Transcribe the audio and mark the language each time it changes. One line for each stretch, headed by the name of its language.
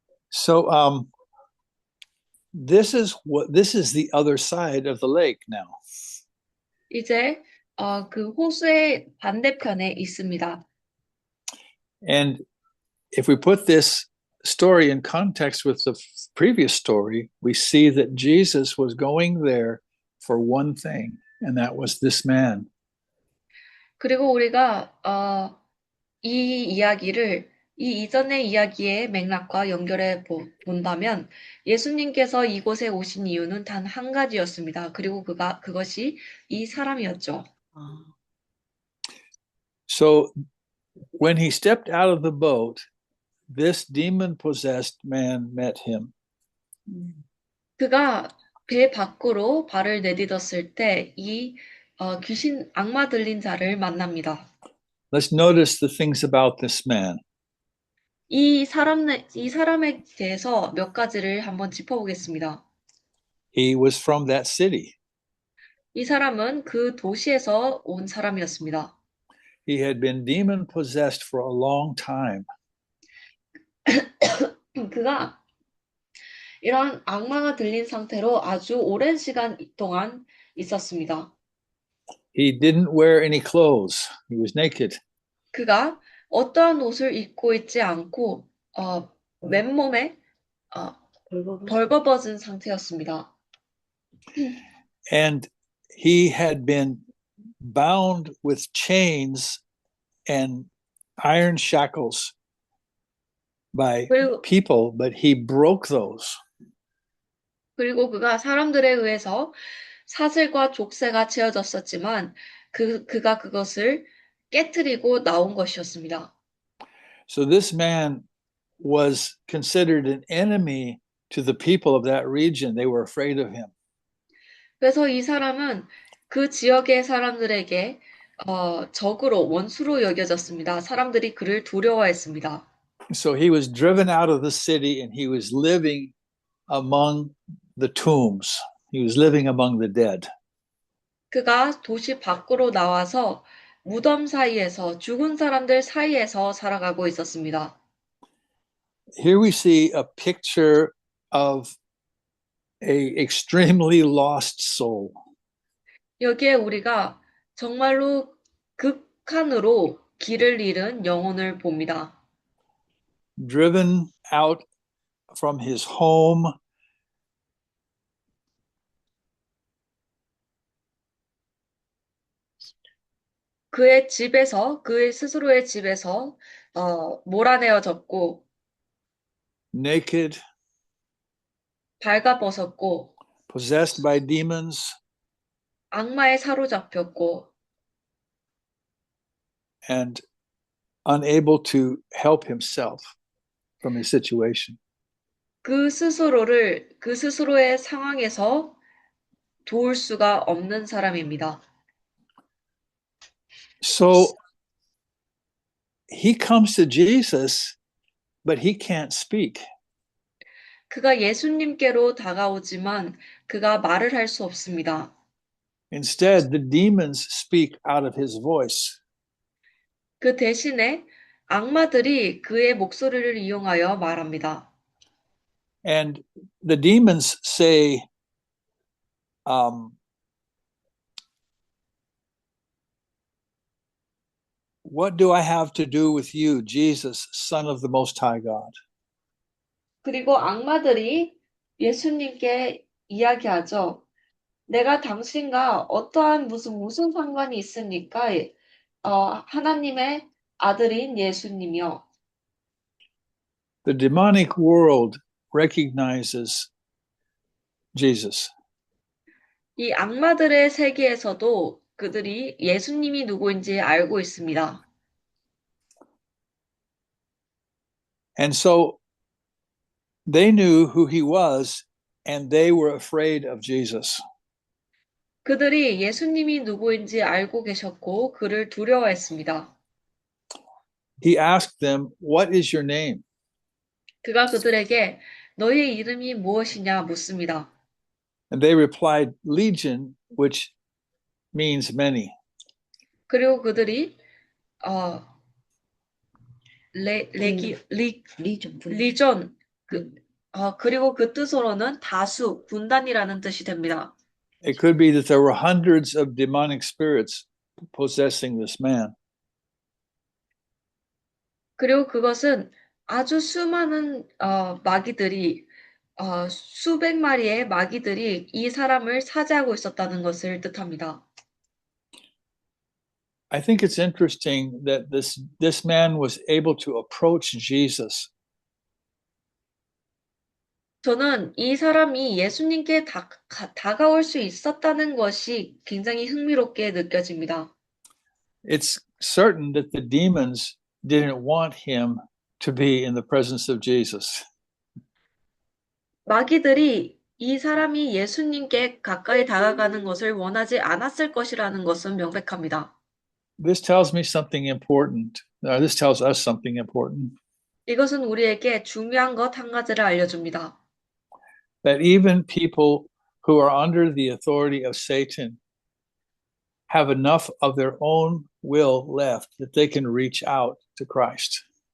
English: So this is the other side of the lake now.
Korean: 이제 그 호수의 반대편에 있습니다.
English: And if we put this story in context with the previous story, we see that Jesus was going there for one thing, and that was this man.
Korean: 그리고 우리가 이 이야기를 이 이전의 이야기의 맥락과 연결해 본다면 예수님께서 이곳에 오신 이유는 단 한 가지였습니다. 그리고 그것이 이 사람이었죠.
English: So when he stepped out of the boat, this demon-possessed man met him.
Korean: 그가 배 밖으로 발을 내딛었을 때 이 귀신 악마 들린 자를 만납니다.
English: Let's notice the things about this man.
Korean: 이 사람에 대해서 몇 가지를 한번 짚어보겠습니다.
English: He was from that city.
Korean: 이 사람은 그 도시에서 온 사람이었습니다.
English: He had been demon-possessed for a long time.
Korean: 그가 이런 악마가 들린 상태로 아주 오랜 시간 동안 있었습니다.
English: He didn't wear any clothes. He was naked.
Korean: 그가 어떠한 옷을 입고 있지 않고 맨몸에 벌거벗은 상태였습니다.
English: And he had been bound with chains and iron shackles by people, but he broke those.
Korean: 그리고 그가 사람들에 의해서 사슬과 족쇄가 채워졌었지만 그가 그것을 깨트리고 나온 것이었습니다.
English: So this man was considered an enemy to the people of that region. They were afraid of him.
Korean: 그래서 이 사람은 그 지역의 사람들에게 적으로 원수로 여겨졌습니다. 사람들이 그를 두려워했습니다.
English: So he was driven out of the city and he was living among the tombs. He was living among the dead.
Korean: 그가 도시 밖으로 나와서 무덤 사이에서 죽은 사람들 사이에서 살아가고 있었습니다.
English: Here we see a picture of a extremely lost soul.
Korean: 여기에 우리가 정말로 극한으로 길을 잃은 영혼을 봅니다.
English: Driven out from his home,
Korean: 그의 집에서, 그의 스스로의 집에서 몰아내어졌고,
English: naked,
Korean: 발가벗었고,
English: possessed by demons,
Korean: 악마에 사로잡혔고,
English: and unable to help himself from his situation.
Korean: 그 스스로의 상황에서 도울 수가 없는 사람입니다.
English: So he comes to Jesus, but he can't speak.
Korean: 그가 예수님께로 다가오지만 그가 말을 할 수 없습니다.
English: Instead, the demons speak out of his voice.
Korean: 그 대신에 악마들이 그의 목소리를 이용하여 말합니다.
English: And the demons say, what do I have to do with you, Jesus, Son of the Most High God?
Korean: 그리고 악마들이 예수님께 이야기하죠. 내가 당신과 어떠한 무슨 상관이 있습니까? 하나님의 아들인 예수님이요.
English: The demonic world recognizes Jesus.
Korean: 이 악마들의 세계에서도 그들이 예수님이 누구인지 알고 있습니다.
English: And so they knew who he was, and they were afraid of Jesus.
Korean: 그들이 예수님이 누구인지 알고 계셨고 그를 두려워했습니다.
English: He asked them, what is your name?
Korean: 그가 그들에게 너희의 이름이 무엇이냐 묻습니다.
English: And they replied, Legion, which means many.
Korean: 그리고 그들이 리전 그리고 그 뜻으로는 다수, 군단이라는 뜻이 됩니다.
English: It could be that there were hundreds of demonic spirits possessing this man.
Korean: 그리고 그것은 아주 수많은 마귀들이 수백 마리의 마귀들이 이 사람을 사지하고 있었다는 것을 뜻합니다.
English: I think it's interesting that this man was able to approach Jesus.
Korean: 저는 이 사람이 예수님께 다가올 수 있었다는 것이 굉장히 흥미롭게 느껴집니다.
English: It's certain that the demons didn't want him to be in the presence of Jesus.
Korean: 마귀들이 이 사람이 예수님께 가까이 다가가는 것을 원하지 않았을 것이라는 것은 명백합니다.
English: This tells me something important. This tells us something important.
Korean: 이것은 우리에게 중요한 것 한 가지를 알려줍니다.
English: That even people who are under the authority of Satan have enough of their own will left that they can reach out to Christ.